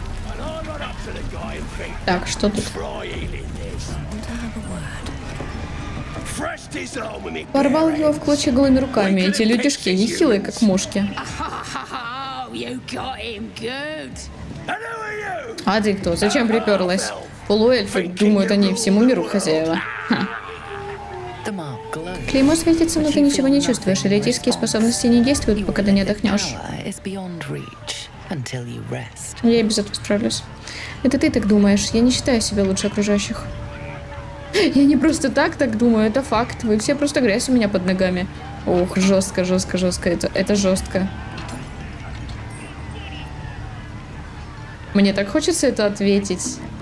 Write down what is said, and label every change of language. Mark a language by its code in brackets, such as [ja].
[en] And I run up to the guy and think, [ru] Так, что тут? [en] try healing this. Thrashed his arm with me. [ru] Порвал его в клочья голыми руками. Эти людишки нехилые, как мушки. [en] Oh, you got him good. And who are you? [ru] А ты кто? Зачем приперлась? Полуэльфы, думают они всему миру хозяева. Ха. [en] The mark glows. [ru] Клеймо светится, но ты ничего не чувствуешь. Эретические способности не действуют, пока ты не отдохнешь. [en] Power is beyond reach until you rest. [ru] Я и без этого справлюсь. Это ты так думаешь. Я не считаю себя лучше окружающих. Я не просто так думаю, это факт. Вы все просто грязь у меня под ногами. Ох, жестко, жестко, жестко. Это жестко. Мне так хочется это ответить.